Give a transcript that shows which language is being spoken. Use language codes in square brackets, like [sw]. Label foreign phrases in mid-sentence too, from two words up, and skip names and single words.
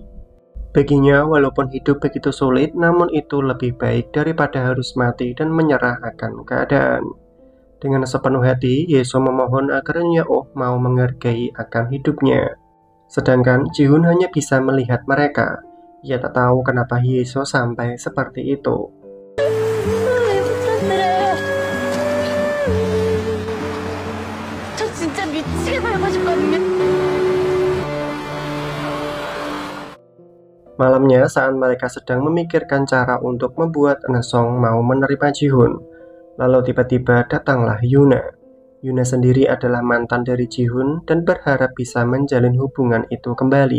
[id] Baginya, walaupun hidup begitu sulit, namun itu lebih baik daripada harus mati dan menyerah akan keadaan. Dengan sepenuh hati, Hyeso memohon agar Nyonya Oh mau menghargai akan hidupnya. Sedangkan Ji-hun hanya bisa melihat mereka. Ia tak tahu kenapa Hyeso sampai seperti itu. [ko] 저 진짜 미치게 살고 싶거든요. [id] Malamnya, saat mereka sedang memikirkan cara untuk membuat Eun-sung mau menerima Ji-hun, lalu tiba-tiba datanglah Yuna. Yuna sendiri adalah mantan dari Ji-hun dan berharap bisa menjalin hubungan itu kembali.